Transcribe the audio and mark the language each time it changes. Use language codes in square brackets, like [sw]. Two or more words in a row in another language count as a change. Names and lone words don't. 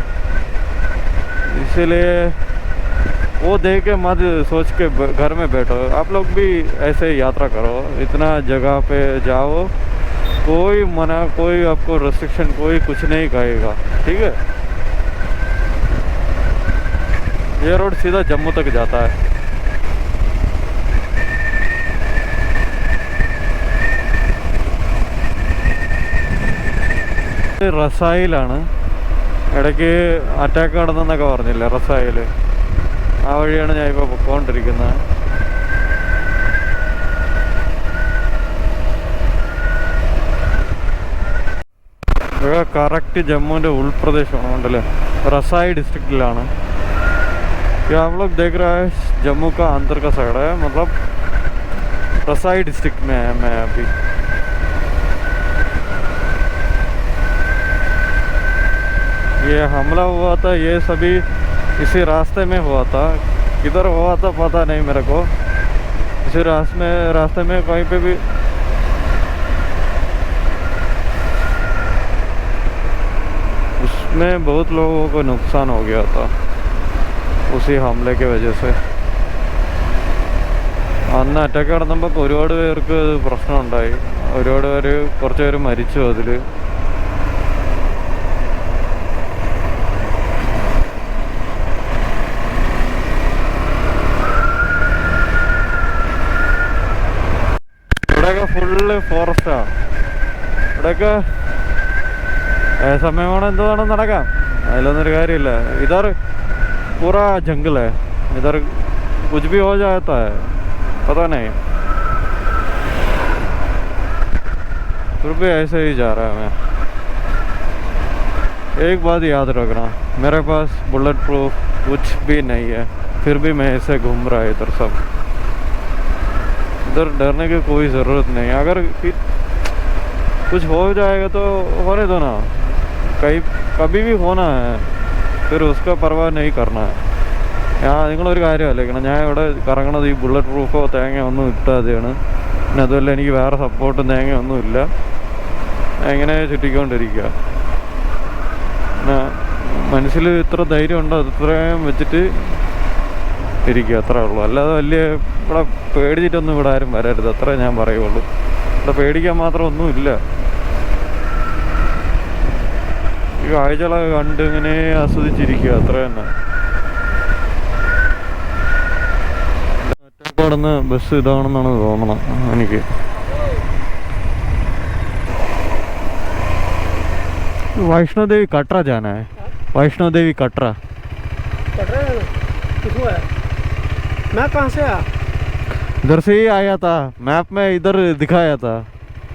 [hi] इसीलिए वो देख के मत सोच के घर में बैठो. आप लोग भी ऐसे यात्रा करो, इतना जगह पे जाओ, कोई मना, कोई आपको रेस्ट्रिक्शन, कोई कुछ नहीं कहेगा, ठीक है. ये रोड सीधा जम्मू तक जाता है. [ml] റസായിലാണ് ഇടയ്ക്ക് അറ്റാക്ക് നടന്നെന്നൊക്കെ പറഞ്ഞില്ലേ, റസായിൽ. ആ വഴിയാണ് ഞാൻ ഇപ്പോൾ പൊയ്ക്കൊണ്ടിരിക്കുന്നത്. ഇവിടെ കറക്റ്റ് ജമ്മുവിൻ്റെ ഉൾപ്രദേശമാണ്, ഉണ്ടല്ലേ, റസായി ഡിസ്ട്രിക്റ്റിലാണ്. आप लोग देख रहे हैं जम्मू का अंदर का साइड है, मतलब रसाई डिस्ट्रिक्ट में है मैं अभी. ये हमला हुआ था, ये सभी इसी रास्ते में हुआ था. किधर हुआ था पता नहीं मेरे को. इसी रास्ते में कहीं पे भी उसमें बहुत लोगों को नुकसान हो गया था उसी हमले के वजह से. അന്ന് അറ്റാക്ക് നടന്നപ്പോൾ ഒരുപാട് പേർക്ക് പ്രശ്നമുണ്ടായി, ഒരുപാട് പേര്, കുറച്ച് പേര് മരിച്ചു അതിൽ. ഇവിടെയൊക്കെ [en] full forest. [ml] ഇവിടെയൊക്കെ സമയം വേണം, എന്ത് വേണം നടക്കാം, അതിലൊന്നൊരു കാര്യമില്ല. [hi] ഇതർ पूरा जंगल है, इधर कुछ भी हो जाता है, पता नहीं. फिर भी ऐसे ही जा रहा है. मैं एक बात याद रखना, मेरे पास [en] bullet proof [hi] कुछ भी नहीं है, फिर भी मैं ऐसे घूम रहा है इधर. सब इधर डरने की कोई ज़रूरत नहीं. अगर कुछ हो जाएगा तो होने दो ना, कभी भी होना है, फिर उसका परवाह नहीं करना है. [ml] നിങ്ങളൊരു കാര്യം ആലോചിക്കണം, ഞാൻ ഇവിടെ കറങ്ങണത് ഈ [en] bullet proof [ml] തേങ്ങ ഒന്നും ഇട്ടാതെയാണ്. പിന്നെ അതുമല്ല, എനിക്ക് വേറെ സപ്പോർട്ടും തേങ്ങ ഒന്നുമില്ല. എങ്ങനെ ചുറ്റിക്കൊണ്ടിരിക്കുക. മനസ്സിൽ ഇത്ര ധൈര്യം ഉണ്ടോ അത്രയും വെച്ചിട്ട് ഇരിക്കുക, അത്രേ ഉള്ളൂ. അല്ലാതെ വലിയ ഇവിടെ പേടിച്ചിട്ടൊന്നും ഇവിടെ ആരും വരരുത്, അത്രേ ഞാൻ പറയുള്ളൂ. ഇവിടെ പേടിക്കാൻ മാത്രം ഒന്നുമില്ല. ഈ കാഴ്ചകളൊക്കെ കണ്ട് ഇങ്ങനെ ആസ്വദിച്ചിരിക്കുക, അത്ര തന്നെ. ഒറ്റപ്പാടുന്ന ബസ് ഇതാണെന്നാണ് തോന്നണം എനിക്ക്. [hi] वैष्णो देवी कटरा जाना है. वैष्णो देवी कटरा. मैं कहाँ से आया? इधर से ही आया था, मैप में इधर दिखाया था.